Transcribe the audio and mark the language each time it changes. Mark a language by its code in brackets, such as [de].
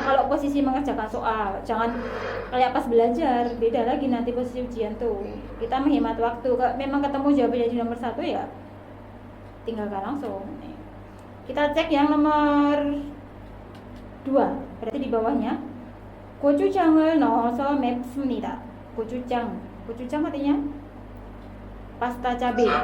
[id] Kalau posisi mengerjakan soal, jangan kayak pas belajar, beda lagi nanti posisi ujian tuh. Kita menghemat waktu. Kalau memang ketemu jawabannya di nomor 1 ya, tinggalkan langsung. Kita cek yang nomor 2, berarti di bawahnya. [ko] 고추장을 넣어서 맵습니다. [id] 고추장 artinya pasta cabai.